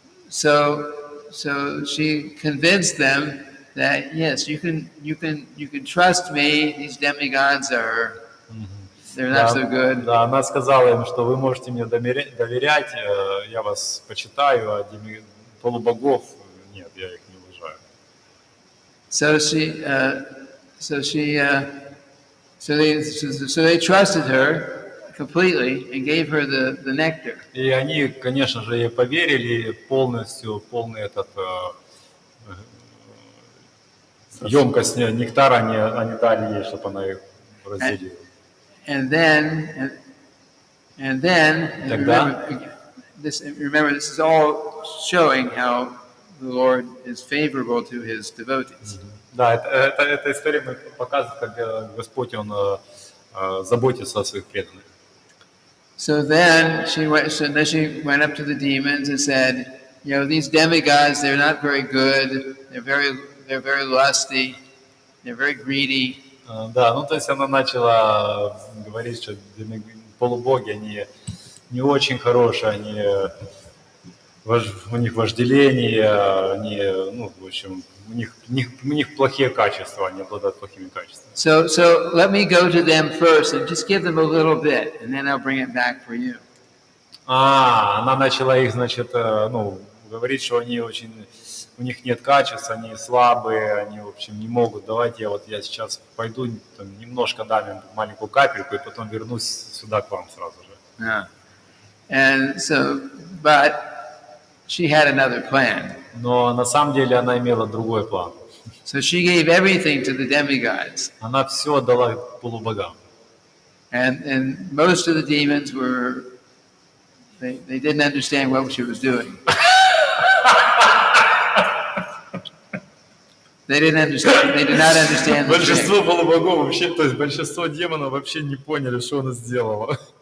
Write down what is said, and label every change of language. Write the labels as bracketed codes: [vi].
[en] So she convinced them that yes, you can trust me. These demigods they're not so good. [ru] Да, она сказала им, что вы можете мне доверять, я вас почитаю, а полубогов нет, я их не уважаю. [en] So they trusted her completely and gave her the nectar. [ru] И они, конечно же, ей поверили полностью, полный емкость нектара они дали ей, чтобы она их разделила. [en] And then remember, this is all showing how the Lord is favorable to His devotees. [ru] Да, эта история показывает, как Господь, Он заботится о своих преданных. [en] So then she went up to the demons and said, these demigods, they're not very good. They're very lusty. They're very greedy. [ru] Да, то есть она начала говорить, что полубоги, они не очень хорошие, у них вожделение, они, в общем, у них плохие качества, они обладают плохими качествами. [en] So let me go to them first and just give them a little bit, and then I'll bring it back for you. [ru] Она начала их, говорить, что у них нет качеств, они слабые, они, в общем, не могут. Давайте я сейчас пойду, немножко дам им маленькую капельку, и потом вернусь сюда к вам сразу же. [en] Yeah. And so, but she had another plan. [ru] Но на самом деле она имела другой план. [en] So she gave everything to the demigods. [ru] Она все отдала полубогам. [en] And most of the demons they didn't understand what she was doing. They did not understand the [ru] Большинство [en] trick. [ru] полубогов вообще, то есть большинство демонов вообще не поняли, что она сделала.